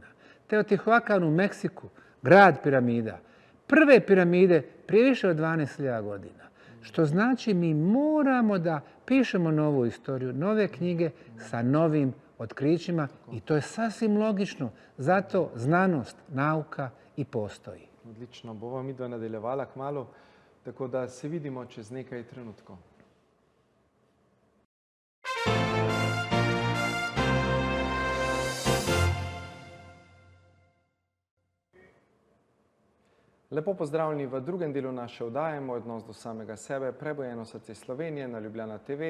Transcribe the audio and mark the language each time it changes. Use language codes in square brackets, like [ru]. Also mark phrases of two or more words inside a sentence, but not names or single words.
[bs] Teotihuacan u Meksiku, grad piramida. Prve piramide prije više od 12.000 godina. Što znači mi moramo da pišemo novu istoriju, nove knjige sa novim otkrićima i to je sasvim logično. Zato znanost, nauka i postoji. [sl] Odlično, bova midva nadaljevala kmalu, tako da se vidimo čez nekaj trenutkov. Lepo pozdravljeni v drugem delu naše oddaje, Moj odnos do samega sebe, Prebojeno srce Slovenije na Ljubljana TV.